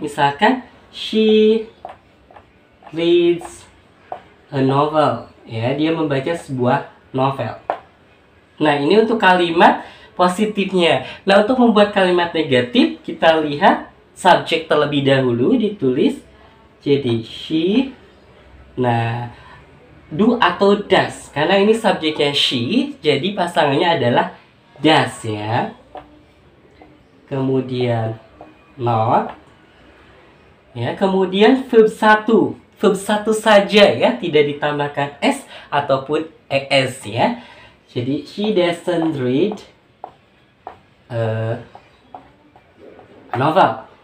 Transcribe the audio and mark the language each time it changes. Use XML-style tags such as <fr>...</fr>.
<id>Misalkan</id> <en>she reads a novel.</en> <id>Ya, dia membaca sebuah novel. Nah, ini untuk kalimat positifnya. Nah, untuk membuat kalimat negatif, kita lihat subjek terlebih dahulu ditulis. Jadi, she. Nah, do atau does. Karena ini subjeknya she, jadi pasangannya adalah does ya. Kemudian, not. Ya, kemudian verb 1. Verb 1 saja ya, tidak ditambahkan s ataupun es ya. Jadi</id> <en>she doesn't read a novel.</en>